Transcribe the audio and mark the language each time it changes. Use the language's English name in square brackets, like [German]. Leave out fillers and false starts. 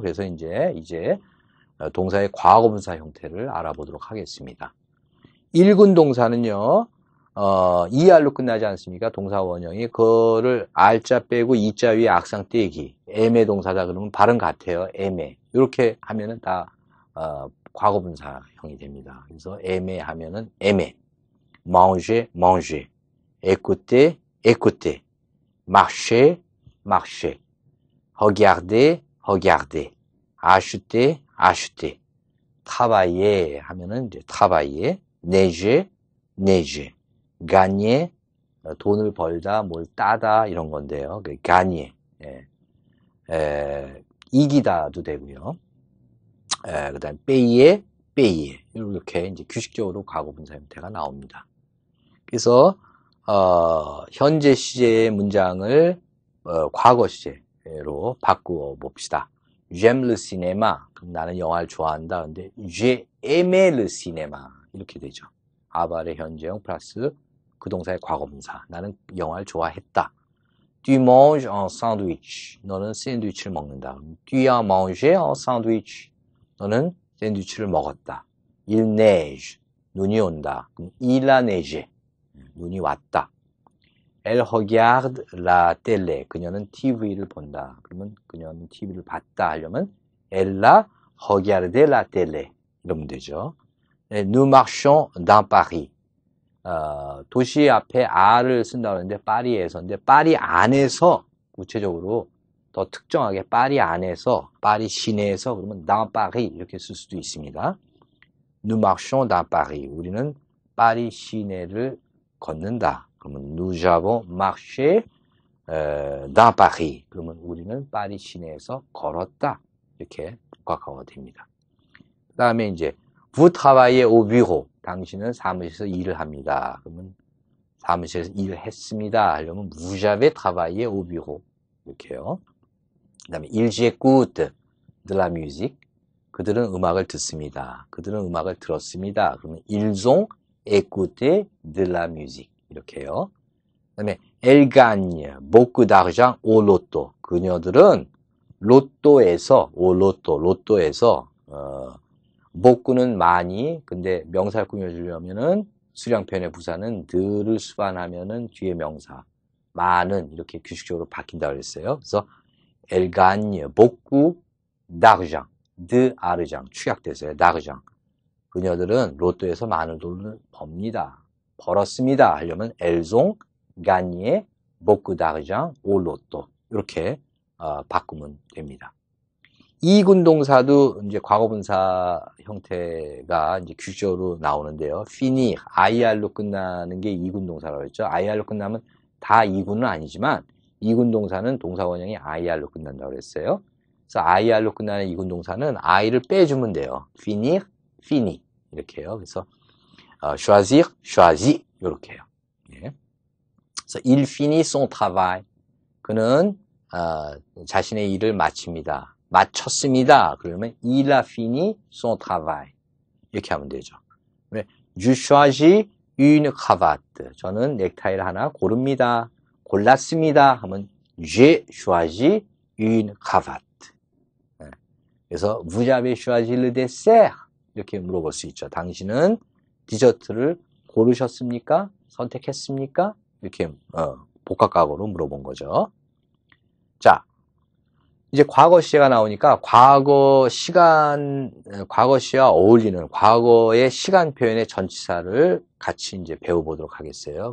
[Korean] 그래서 이제 동사의 과거 분사 형태를 알아보도록 하겠습니다. 일군 동사는요. ER로 끝나지 않습니까? 동사 원형이 그거를 R자 빼고 E자 위에 악상 떼기 애매 동사다 그러면 발음 같아요. 애매 이렇게 하면은 다 과거분사형이 됩니다. 그래서 애매 하면은 애매 manger manger écouter écouter marcher marcher regarder regarder acheter acheter travailler 하면은 travailler neiger neiger gagner 돈을 벌다, 뭘 따다 이런 건데요. gagner 이기다도 되고요. 그 다음 payer payer 이렇게 규칙적으로 과거분사 형태가 나옵니다. 그래서 현재 시제의 문장을 과거 시제로 바꾸어 봅시다. [French] J'aime le cinéma. [Korean] 그럼 나는 영화를 좋아한다. [French] 근데 j'ai aimé le cinéma 이렇게 되죠. [Korean] 아발의 현재형 플러스 그 동사의 과거분사. 나는 영화를 좋아했다. [French] Tu manges un sandwich. [Korean] 너는 샌드위치를 먹는다. [French] Tu as mangé un sandwich. [Korean] 너는 샌드위치를 먹었다. [French] Il neige. [Korean] 눈이 온다. [French] Il a neigé. [Korean] 눈이 왔다. [French] Elle regarde la télé. [Korean] 그녀는 TV를 본다. 그러면 그녀는 TV를 봤다 하려면 [French] Elle a regardé la télé. [Korean] 이러면 되죠. [French] Nous marchons dans Paris. [Korean] 도시 앞에 R을 쓴다고 하는데 파리에서인데 파리 안에서 구체적으로 더 특정하게 파리 안에서 파리 시내에서 그러면 dans Paris 이렇게 쓸 수도 있습니다. [French] Nous marchons dans Paris. [Korean] 우리는 파리 시내를 걷는다. [French] 그러면 nous avons marché dans Paris. [Korean] 그러면 우리는 파리 시내에서 걸었다. 이렇게 복합화가 됩니다. [French] 그 다음에 vous travaillez au bureau. [Korean] 당신은 사무실에서 일을 합니다. 그러면 사무실에서 일을 했습니다. [French] 하려면 vous avez travaillé au bureau. [Korean] 이렇게요. [French] 그 다음에 ils écoutent de la musique. [Korean] 그들은 음악을 듣습니다. 그들은 음악을 들었습니다. 그러면 [French] ils ont écouté de la musique. [Korean] 이렇게요. [French] 그다음에 elle gagne beaucoup d'argent au loto. [Korean] 그녀들은 로또에서 로또에서 복구는 많이, 근데 명사를 꾸며주려면은 수량 표현의 부사는 들을 수반하면은 뒤에 명사 많은 이렇게 규칙적으로 바뀐다 그랬어요. [French] 그래서 elle gagne beaucoup d'argent, d'argent 축약돼서요. d'argent. [Korean] 그녀들은 로또에서 많은 돈을 벌었습니다. [French] 하려면 elles ont gagné beaucoup d'argent au loto. [Korean] 이렇게 바꾸면 됩니다. 이군동사도 이제 과거분사 형태가 이제 규칙적으로 나오는데요. finir, ir로 끝나는 게 이군동사라고 했죠. ir로 끝나면 다 이군은 아니지만 이군동사는 동사원형이 ir로 끝난다고 그랬어요. 그래서 ir로 끝나는 이군동사는 i를 빼주면 돼요. finir, fini 이렇게요. 그래서 choisir, choisi 이렇게요. 예. [French] 그래서 il finit son travail. [Korean] 그는 자신의 일을 마쳤습니다. [French] 그러면 il a fini son travail. [Korean] 이렇게 하면 되죠. [French] Je choisis une cravate. [Korean] 저는 넥타이를 하나 고릅니다. 골랐습니다. [French] 하면 j'ai choisi une cravate. 그래서 vous avez choisi le dessert. [Korean] 이렇게 물어볼 수 있죠. 당신은 디저트를 고르셨습니까? 선택했습니까? 이렇게 복합과거로 물어본 거죠. 자, 이제 과거 시제가 나오니까 과거 시와 어울리는 과거의 시간 표현의 전치사를 같이 이제 배워보도록 하겠어요.